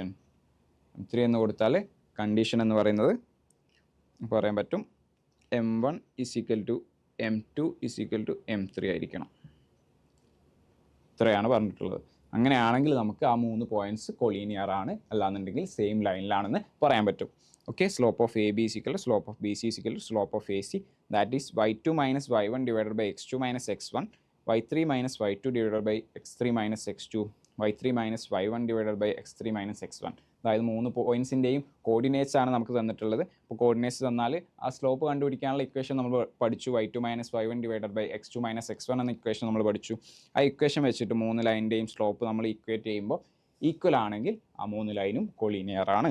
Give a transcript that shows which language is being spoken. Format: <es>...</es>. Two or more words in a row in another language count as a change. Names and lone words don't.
<ml>M3 എന്ന് കൊടുത്താൽ കണ്ടീഷൻ എന്ന് പറയുന്നത് പറയാൻ പറ്റും M1 = M2 = M3 ആയിരിക്കണം. ഇത്രയാണ് പറഞ്ഞിട്ടുള്ളത്. അങ്ങനെയാണെങ്കിൽ നമുക്ക് ആ 3 പോയിന്റ്സ് കൊളീനിയർ ആണ്, അല്ലാന്നുണ്ടെങ്കിൽ സെയിം ലൈനിലാണെന്ന് പറയാൻ പറ്റും.</ml> <en>okay, slope of A B slope of B C slope of A C, that is y2 - y1 / x2 - x1, y3 - y2 / x3 - x2, y3 - y1 / x3 - x1.</en> <ml>അതായത് 3 പോയിന്റ്സിൻ്റെയും കോർഡിനേറ്റ്സ് ആണ് നമുക്ക് തന്നിട്ടുള്ളത്. അപ്പോൾ കോർഡിനേറ്റ്സ് തന്നാൽ ആ സ്ലോപ്പ് കണ്ടുപിടിക്കാനുള്ള ഇക്വേഷൻ നമ്മൾ പഠിച്ചു. y2 - y1 / x2 - x1 എന്ന ഇക്വേഷൻ നമ്മൾ പഠിച്ചു. ആ ഇക്വേഷൻ വെച്ചിട്ട് 3 ലൈനിൻ്റെയും സ്ലോപ്പ് നമ്മൾ ഇക്വേറ്റ് ചെയ്യുമ്പോൾ ഈക്വൽ ആണെങ്കിൽ ആ 3 ലൈനും കൊളീനിയർ ആണ്.</ml>